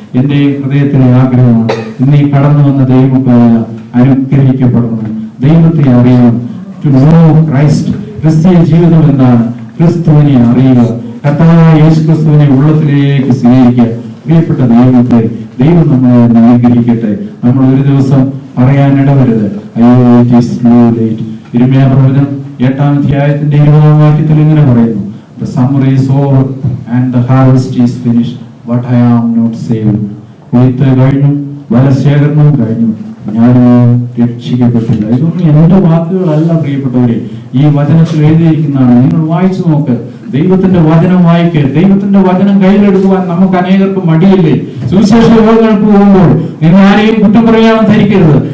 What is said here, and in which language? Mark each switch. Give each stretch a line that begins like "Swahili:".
Malayalam: എന്റെ ഹൃദയത്തിലെ ആഗ്രഹമാണ് ഇന്ന് ഈ കടന്നു വന്ന ദൈവമക്കളെല്ലാം അനുഗ്രഹിക്കപ്പെടണം, ദൈവത്തെ അറിയണം.
English: To know Christ.
Malayalam: ക്രിസ്തീയ ജീവിതം എന്താണ്? ക്രിസ്തുവിനെ അറിയുക, കർത്താവായ യേശുക്രിസ്തുവിനെ ഉള്ളത്തിലേക്ക് സ്വീകരിക്കുക. പ്രിയപ്പെട്ട ദൈവത്തെ, ദൈവം നമ്മളെ അനുഗ്രഹിക്കട്ടെ. നമ്മൾ ഒരു ദിവസം പറയാനിടവരുത്, അയ്യോ
English: It is too late.
Malayalam: യിരെമ്യാ പ്രവചനം 8-ാം അധ്യായത്തിന്റെ 20-ാം വാക്യത്തിൽ ഇങ്ങനെ പറയുന്നു,
English: The summer is over and the harvest is finished, but I am not saved.
Malayalam: കൊയ്ത്ത് കഴിഞ്ഞു, വലശേഖരണം കഴിഞ്ഞു, ഞാനോ രക്ഷിക്കപ്പെട്ടില്ല. ഇതൊന്നും എന്റെ വാക്കുകളല്ല പ്രിയപ്പെട്ടവരെ, ഈ വചനത്തിൽ എഴുതിയിരിക്കുന്നതാണ്. നിങ്ങൾ വായിച്ചു നോക്ക്. ദൈവത്തിന്റെ വചനം വായിക്കുക. ദൈവത്തിന്റെ വചനം കയ്യിലെടുക്കുവാൻ നമുക്ക് അനേകർക്ക് മടിയില്ലേ? സുവിശേഷ യോഗങ്ങൾക്ക് പോകുമ്പോൾ നിങ്ങൾ ആരെയും കുറ്റം പറയാനും ധരിക്കരുത്.